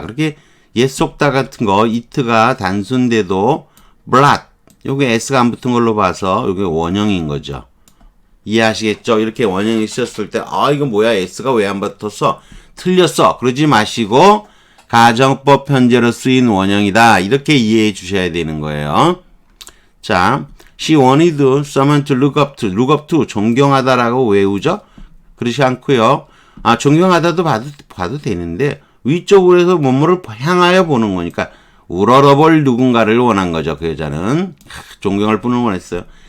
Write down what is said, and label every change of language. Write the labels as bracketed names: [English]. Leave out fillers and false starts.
[Korean] 그렇게 옛 속담 같은 거 it가 단순돼도 blot 요게 s가 안 붙은 걸로 봐서 요게 원형인 거죠. 이해하시겠죠? 이렇게 원형이 쓰였을 때 이거 뭐야 s가 왜 안 붙었어? 틀렸어. 그러지 마시고 가정법 현재로 쓰인 원형이다. 이렇게 이해해 주셔야 되는 거예요. 자, [English] she wanted someone to look up to [Korean] 존경하다라고 외우죠? 그렇지 않고요. 존경하다도 봐도 되는데 위쪽으로 해서 뭐뭐를 향하여 보는 거니까 우러러볼 누군가를 원한 거죠. 그 여자는 존경할 분을 원했어요.